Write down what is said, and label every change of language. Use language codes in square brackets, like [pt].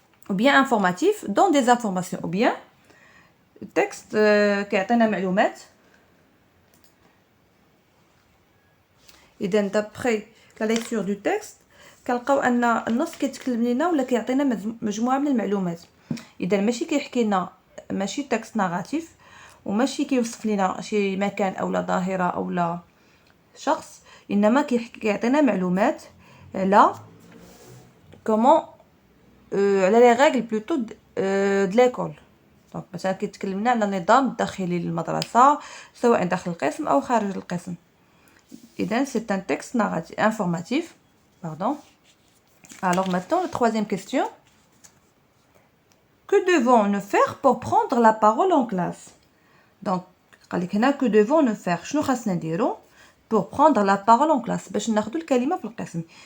[fr] Ou bien informatif, donne des informations. Ou bien texte [ar] كيعطينا معلومات. إذا [fr] d'après la lecture du texte [ar] كنلقاو أن النص كيتكلم لنا ولا كيعطينا مجموعة من المعلومات. إذا ماشي كيحكي لنا ماشي تكست ناراتيف وماشي كيوصف لنا شي مكان أو ظاهرة أو شخص، إنما كيعطينا معلومات على [fr] comment [ar] على [fr] les règles plutôt de l'école. Donc [ar] مثلا كيتكلمنا على النظام الداخلي للمدرسة سواء داخل القسم أو خارج القسم. إذن [fr] c'est un texte narratif informatif. Pardon. Alors maintenant, la troisième question. Que devons-nous faire pour prendre la parole en classe? Donc, que devons-nous faire? [ar] شنو خاصنا نديرو [fr] pour prendre la parole en classe [ar] باش ناخدو الكلمة في القسم.